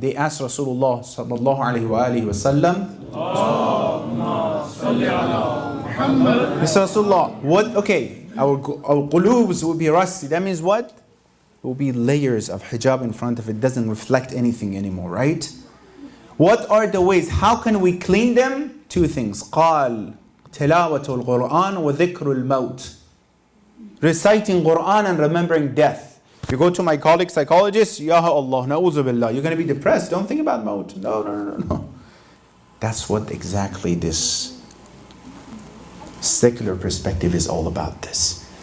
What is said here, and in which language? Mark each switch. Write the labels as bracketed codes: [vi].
[en] They asked Rasulullah sallallahu alayhi wa alihi wa sallam. Mr. Rasulullah, what? Okay, our qulubs will be rusty. That means what? There will be layers of hijab in front of it. Doesn't reflect anything anymore, right? What are the ways? How can we clean them? Two things. [ar] قال تلاوة القرآن وذكر الموت. [en] Reciting Quran and remembering death. If you go to my colleague psychologist, Ya Allah, na'udhu billah, you're going to be depressed. Don't think about maut. No. That's what exactly this secular perspective is all about this.